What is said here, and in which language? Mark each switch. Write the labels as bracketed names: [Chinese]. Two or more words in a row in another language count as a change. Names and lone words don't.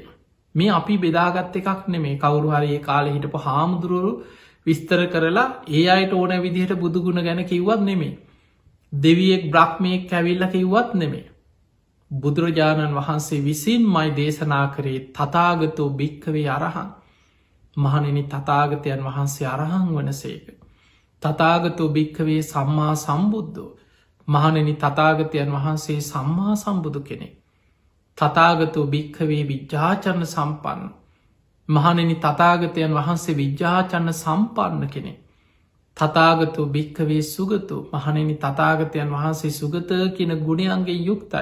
[Sinhala] මේ අපි බෙදාගත්ත එකක් නෙමේ කවුරු හරි කාලෙ හිටපු හාමුදුරුවරු විස්තර කරලා ඒ අයට ඕන විදිහට බුදුගුණ ගැන කිව්වත් නෙමේ. දෙවියෙක් බ්‍රහ්මයෙක් කැවිල්ල කිව්වත් නෙමේ. බුදුරජාණන් වහන්සේ විසින් මයි දේශනා කරේ [Pali] තතාගතෝ භික්කවේ අරහන් [Sinhala] මහනෙනි තතාගතයන් වහන්සේ අරහන් වන සේක. [Pali] තථාගතෝ භික්ඛවේ සම්මා සම්බුද්ධෝ. [Sinhala] මහණෙනි තථාගතයන් වහන්සේ සම්මා සම්බුදු කෙනෙක්. [Pali] තථාගතෝ භික්ඛවේ විජ්ජාචරණ සම්පන්න. [Sinhala] මහණෙනි තථාගතයන් වහන්සේ [Pali] විජ්ජාචරණ සම්පන්න [Sinhala] කෙනෙක්. [Pali] තථාගතෝ භික්ඛවේ සුගතෝ. [Sinhala] මහණෙනි තථාගතයන් වහන්සේ සුගත කියන ගුණයන්ගෙන් යුක්තයි.